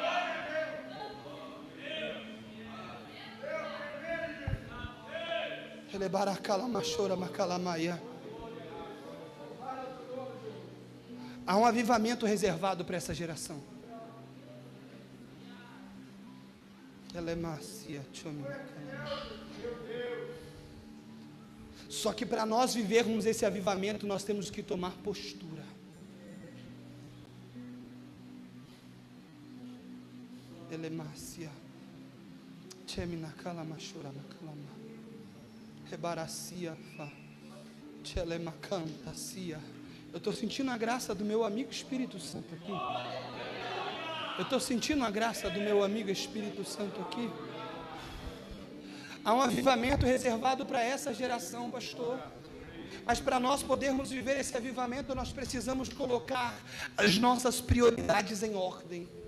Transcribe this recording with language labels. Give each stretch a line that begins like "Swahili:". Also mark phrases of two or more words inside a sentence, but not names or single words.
Portuguese: Há um avivamento reservado para essa geração. Só que para nós vivermos esse avivamento, nós temos que tomar postura. Elemacia, chemina kalamashura makalama, rebaracia fa, chelemacantacia. Eu estou sentindo a graça do meu amigo Espírito Santo aqui. Eu estou sentindo a graça do meu amigo Espírito Santo aqui. Há um avivamento reservado para essa geração, pastor. Mas para nós podermos viver esse avivamento, nós precisamos colocar as nossas prioridades em ordem.